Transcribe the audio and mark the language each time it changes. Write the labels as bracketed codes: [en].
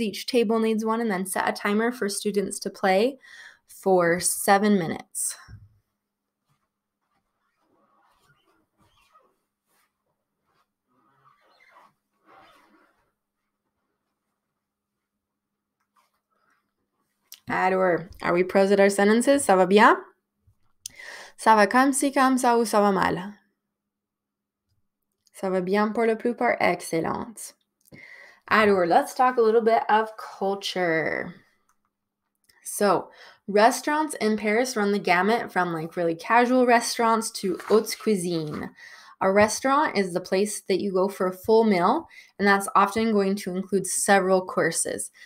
[en] Each table needs one, and then set a timer for students to play for 7 minutes. Alors, are we pros at our sentences? [fr] Ça va bien? Ça va comme ci, comme ça, ou ça va mal? Ça va bien pour la plupart? [en] Excellent. Alors, let's talk a little bit of culture. So, restaurants in Paris run the gamut from like really casual restaurants to haute cuisine. A restaurant is the place that you go for a full meal, and that's often going to include several courses.